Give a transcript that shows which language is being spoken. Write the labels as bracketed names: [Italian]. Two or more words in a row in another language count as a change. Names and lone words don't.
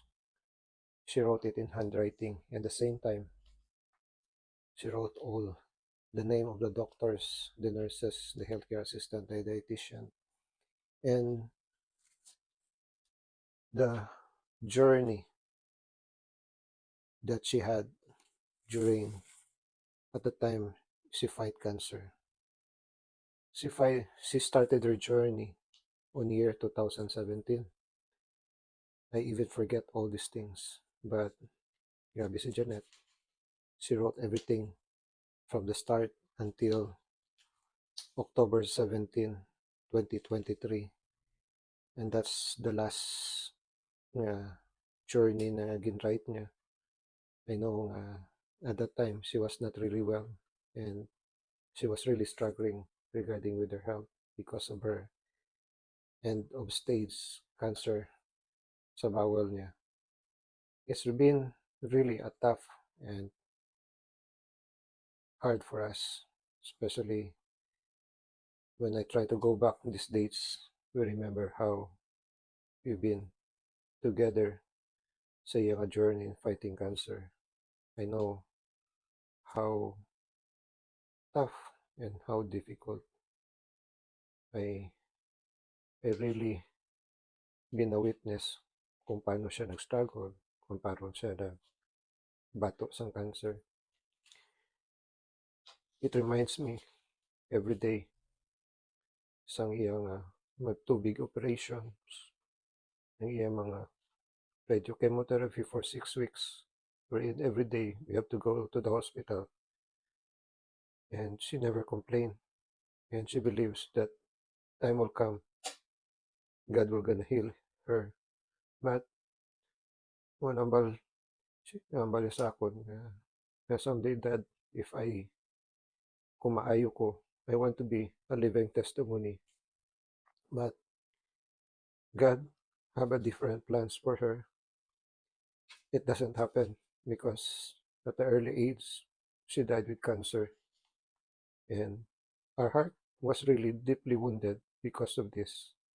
[English] She wrote it in handwriting. At the same time, she wrote all the name of the doctors, the nurses, the healthcare assistant, the dietitian, and the journey that she had during at the time she fight cancer. She started her journey on year 2017. I even forget all these things, but [Hiligaynon] grabe si [English] Janet. She wrote everything from the start until October 17, 2023. And that's the last journey [Hiligaynon] na ginwrite niya. [English] I know at that time she was not really well and she was really struggling regarding with her health because of her end of stage cancer [Hiligaynon] sa bowel niya. [English] It's been really a tough and hard for us, especially when I try to go back these dates. We remember how we've been together [Hiligaynon] sa iyang journey [English] in fighting cancer. I know how tough and how difficult I I really been a witness [Hiligaynon] kung paano siya nag-struggle, kung paano siya nagbato sa cancer. [English] It reminds me every day [Hiligaynon] sang iyang magtubig operations, ang iyang mga radio chemotherapy [English] for 6 weeks, wherein every day we have to go to the hospital. And she never complained. And she believes that time will come, God will gonna heal her. [Hiligaynon] But nambal sa akon na someday, Dad, if kung maayo ko, [English] I want to be a living testimony. But God have a different plans for her. It doesn't happen because at the early age, she died with cancer. And our heart was really deeply wounded because of this.